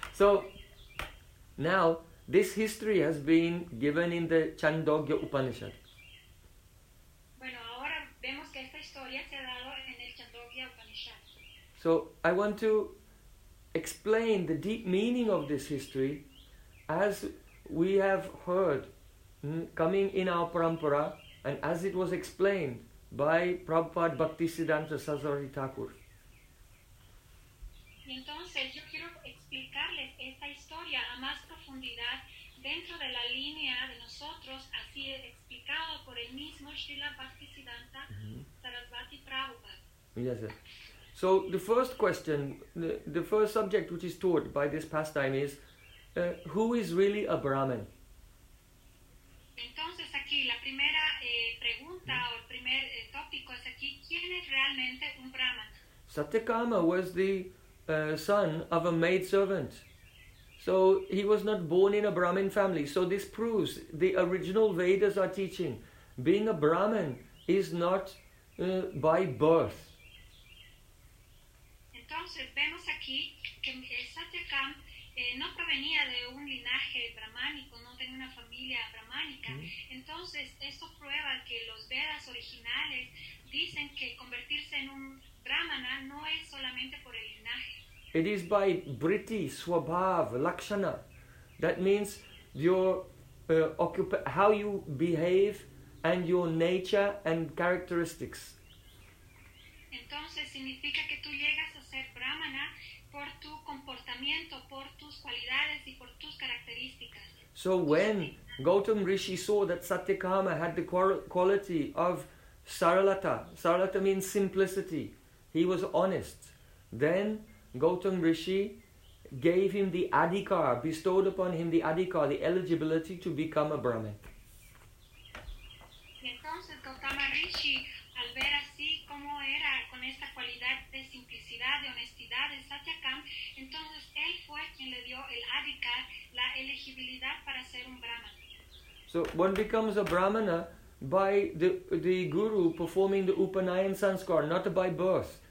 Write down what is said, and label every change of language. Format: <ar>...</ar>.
<en>So, now, this history has been given in the Chandogya Upanishad.</en> <es>Bueno, ahora vemos que esta historia se ha dado en el Chandogya Upanishad.</es> <en>So, I want to explain the deep meaning of this history as we have heard coming in our parampara and as it was explained by Prabhupada Bhaktisiddhanta Sasari Thakur.</en> <es>Y entonces yo quiero explicarles esta historia a más profundidad dentro de la línea de nosotros, así explicado por el mismo Srila Bhaktisiddhanta Sarasvati Prabhupada.</es> <en>Yes, sir. So the first question, the first subject which is taught by this pastime is, who is really a Brahmin?</en> <es>Entonces aquí la primera pregunta o el primer tópico es aquí, ¿quién es realmente un Brahman?</es> <en>Satyakama was the son of a maidservant. So he was not born in a Brahmin family. So this proves the original Vedas are teaching being a Brahmin is not by birth.</en> <es>Entonces vemos aquí que Satyakam no provenía de un linaje brahmánico, no tenía una familia brahmánica. Entonces esto prueba que los Vedas originales dicen que convertirse en un brahmana no es solamente por el linaje.</es> <en>It is by Briti, Swabhav, Lakshana. That means your how you behave and your nature and characteristics.</en> <es>Entonces significa que tú llegas a ser brahmana por tu comportamiento, por tus cualidades y por tus características.</es> <en>So when Gautam Rishi saw that Satyakama had the quality of Saralata, Saralata means simplicity, he was honest, then Gautam Rishi gave him the adhikar, bestowed upon him the adhikar, the eligibility to become a Brahmin.</en> <es>Y entonces Gautam Rishi, al ver así como era con esta cualidad de simplicidad, de honestidad de Satyakam, entonces él fue quien le dio el adhikar, la elegibilidad para ser un Brahmin.</es> <en>So one becomes a Brahmana by the guru performing the Upanayan Sanskar, not by birth.</en>